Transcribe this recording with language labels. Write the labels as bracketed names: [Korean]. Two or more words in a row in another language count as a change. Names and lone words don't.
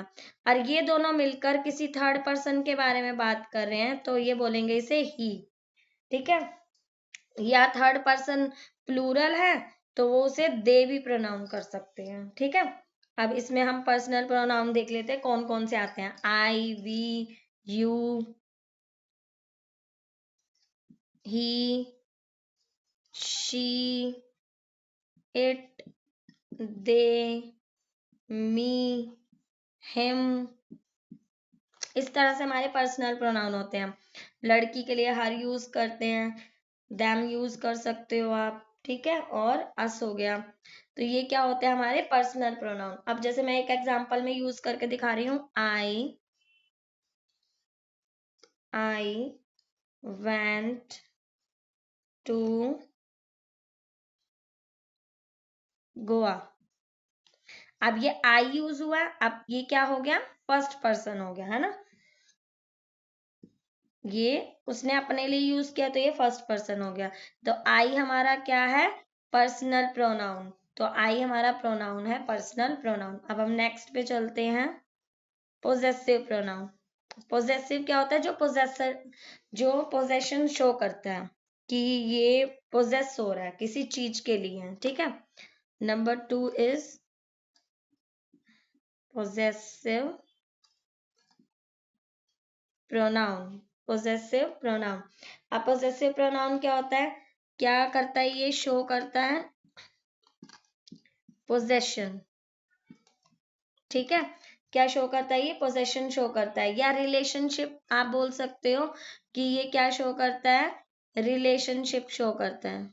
[Hindi] और ये दोनों मिलकर किसी [English] third person [Hindi] के बारे में बात कर रहे हैं तो ये बोलेंगे इसे ही। ठीक है। या [English] third person plural [Hindi] है तो वो उसे दे भी प्रोनाउन कर सकते हैं। ठीक है। अब इसमें हम [English] personal pronoun [Hindi] देख लेते हैं, कौन कौन से आते हैं। [English] I we you he, she, it, they, me, him। [Hindi] इस तरह से हमारे [English] personal pronoun [Hindi] होते हैं। लड़की के लिए [English] her use [Hindi] करते हैं, [English] them use [Hindi] कर सकते हो आप, ठीक है, और us हो गया। तो ये क्या होते हैं हमारे [English] personal pronoun. [Hindi] अब जैसे मैं एक एग्जांपल में यूज करके दिखा रही हूँ, [English] I went to गोवा। [Hindi] अब ये आई यूज हुआ, अब ये क्या हो गया, [English] first person [Hindi] हो गया, है ना। ये उसने अपने लिए यूज किया तो ये [English] first person [Hindi] हो गया। तो आई हमारा क्या है, [English] personal pronoun. [Hindi] तो आई हमारा प्रोनाउन है, [English] personal pronoun. [Hindi] अब हम नेक्स्ट पे चलते हैं, [English] possessive pronoun. [Hindi] पोजेसिव क्या होता है, जो पोजेसर, जो [English] possession show [Hindi] करता है कि ये पोजेस हो रहा है, किसी चीज के लिए, ठीक है। [English] number 2 is possessive pronoun। possessive pronoun। [Hindi] अब [English] possessive pronoun [Hindi] क्या होता है, क्या करता है, ये शो करता है possession, ठीक है। क्या शो करता है, ये [English] possession show [Hindi] करता है, या रिलेशनशिप आप बोल सकते हो कि ये क्या शो करता है, [English] relationship show [Hindi] करता है।